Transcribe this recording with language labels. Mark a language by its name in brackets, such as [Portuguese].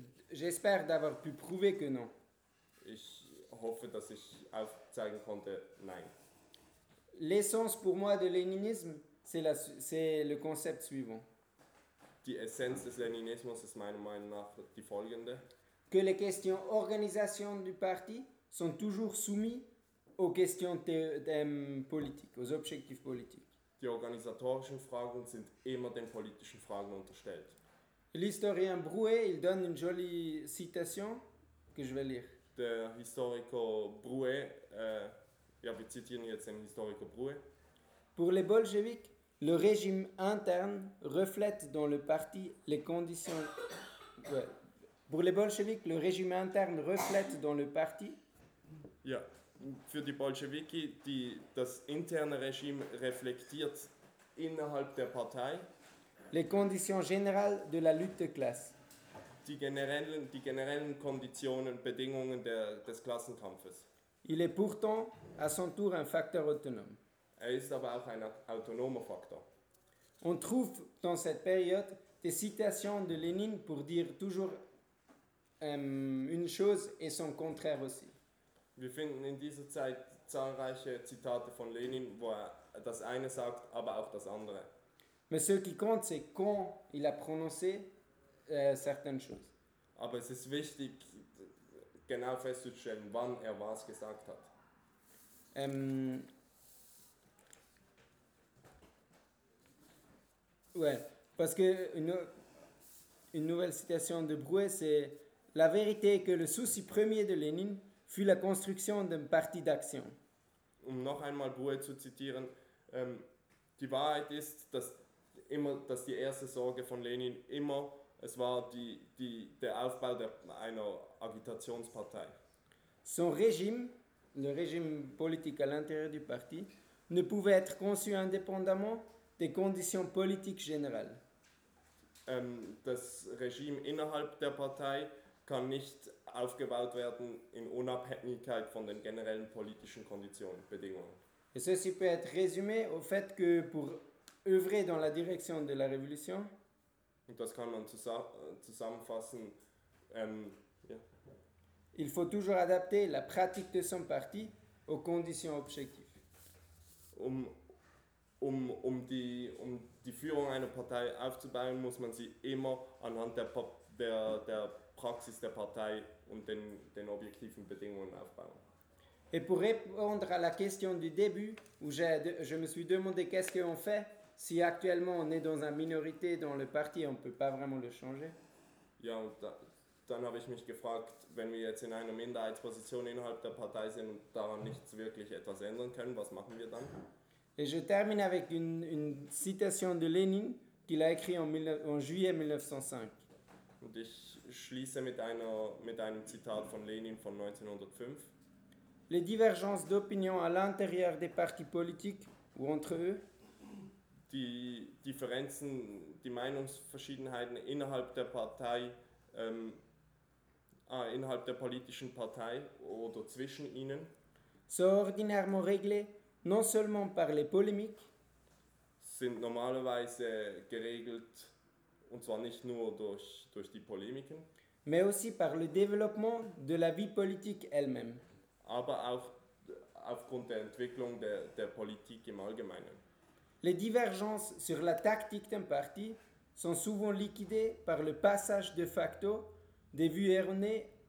[French] J'espère d'avoir pu prouver que non. [German] Ich hoffe, dass ich aufzeigen konnte, nein. [French] L'essence pour moi de Leninisme, c'est le concept suivant. [German] Die Essenz des Leninismus ist meiner Meinung nach die folgende. [French] Que les questions organisation du parti sont toujours soumises aux questions politiques, aux objectifs politiques. [German] Die organisatorischen Fragen sind immer den politischen Fragen unterstellt. [French] L'historien Brouet, il donne une jolie citation que je vais lire. [German] Der Historiker Brouet, wir zitieren jetzt den Historiker Brouet. [French] Pour les bolcheviks, le régime interne reflète dans le parti les conditions. Pour les bolcheviks, le régime interne reflète dans le parti. [German] Ja. Für die Bolschewiki, das interne Regime reflektiert innerhalb der Partei [French] les conditions générales de la lutte de classe. [German] Die generellen Konditionen, Bedingungen des Klassenkampfes. [French] Il est pourtant à son tour un facteur autonome. [German] Er ist aber auch ein autonomer Faktor. [French] On trouve dans cette période des citations de Lénine pour dire toujours une chose et son contraire aussi. [German] Wir finden in dieser Zeit zahlreiche Zitate von Lenin, wo er das eine sagt, aber auch das andere. [French] Mais ce qui compte, c'est quand il a prononcé certaines choses. [German] Aber es ist wichtig, genau festzustellen, wann er was gesagt hat. [French] Ouais, parce que une nouvelle citation de Brouet, c'est la vérité que le souci premier de Lenin fut la construction d'un parti d'action. [German] Um noch einmal Brouet zu zitieren, die Wahrheit ist, dass die erste Sorge von Lenin immer es war der Aufbau einer Agitationspartei. [French] Son régime, le régime politique à l'intérieur du parti, ne pouvait être conçu indépendamment des conditions politiques générales. [German] Das Regime innerhalb der Partei kann nicht aufgebaut werden in Unabhängigkeit von den generellen politischen Konditionen, Bedingungen. [French] Et ceci peut être résumé au fait que pour œuvrer dans la direction de la révolution. [German] Und das kann man zusammenfassen. [French] Il faut toujours adapter la pratique de son parti aux conditions objectives. [German] Um die Führung einer Partei aufzubauen, muss man sie immer anhand der Praxis der Partei und den objektiven Bedingungen aufbauen. [French] Et pour répondre à la question du début, où je me suis demandé qu'est-ce qu'on fait, si actuellement on est dans une minorité dans le parti, on ne peut pas vraiment le changer. [German] Ja, und dann habe ich mich gefragt, wenn wir jetzt in einer Minderheitsposition innerhalb der Partei sind und daran nichts wirklich etwas ändern können, was machen wir dann? [French] Et je termine avec une citation de Lénine qu'il a écrit en juillet 1905. [German] Und ich schließe mit einem Zitat von Lenin von 1905. [French] Les divergences d'opinion à l'intérieur des partis politiques ou entre eux. [German] Die Differenzen, die Meinungsverschiedenheiten innerhalb der Partei, innerhalb der politischen Partei oder zwischen ihnen. [French] Sont ordinairement réglées non seulement par les polémiques. [German] Sind normalerweise geregelt Und zwar nicht nur durch die Polemiken. [French] Mais aussi par le développement de la vie politique elle-même. [German] Aber auch aufgrund der Entwicklung der Politik im Allgemeinen. [French] Les divergences sur la tactique d'un parti sont souvent liquidées par le passage de facto des vues erronées.